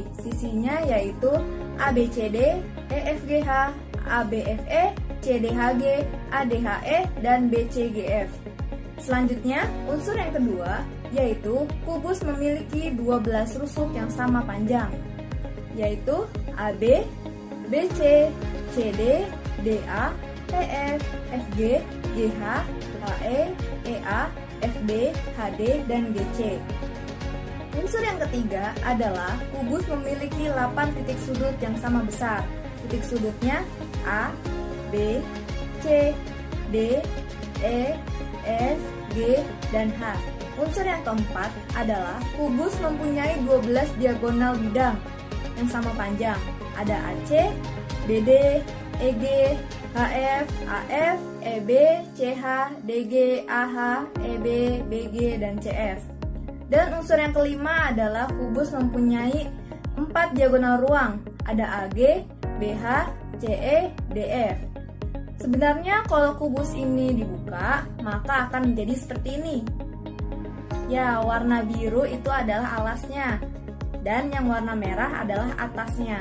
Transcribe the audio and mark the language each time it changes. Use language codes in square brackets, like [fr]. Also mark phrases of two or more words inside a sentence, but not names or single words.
[id] Sisinya yaitu ABCD, EFGH, ABFE, CDHG, ADHE, dan BCGF. Selanjutnya, unsur yang kedua yaitu kubus memiliki 12 rusuk yang sama panjang, yaitu AB, BC, CD, DA, EF, FG, GH, HE, EA, FB, HD, dan GC. Unsur yang ketiga adalah kubus memiliki 8 titik sudut yang sama besar. Titik sudutnya A, B, C, D, E, F, G, dan H. Unsur yang keempat adalah kubus mempunyai 12 diagonal bidang yang sama panjang. Ada AC, BD, EG, HF, AF, EB, CH, DG, AH, EB, BG, dan CF. Dan unsur yang kelima adalah kubus mempunyai 4 diagonal ruang. Ada AG, BH, CE, DF. Sebenarnya kalau kubus ini dibuka, maka akan menjadi seperti ini. Ya, warna biru itu adalah alasnya, dan yang warna merah adalah atasnya.